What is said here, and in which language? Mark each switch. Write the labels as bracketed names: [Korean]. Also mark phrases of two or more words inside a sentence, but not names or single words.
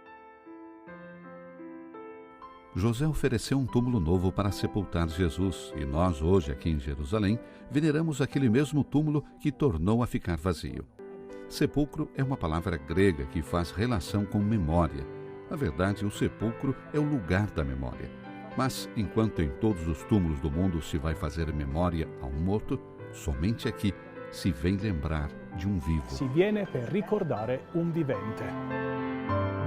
[Portuguese] José ofereceu um túmulo novo para sepultar Jesus, e nós, hoje, aqui em Jerusalém, veneramos aquele mesmo túmulo que tornou a ficar vazio. Sepulcro é uma palavra grega que faz relação com memória. Na verdade, o sepulcro é o lugar da memória. Mas, enquanto em todos os túmulos do mundo se vai fazer memória a um morto, somente aqui se vem lembrar de um vivo. [Italian] Si viene per ricordare un vivente.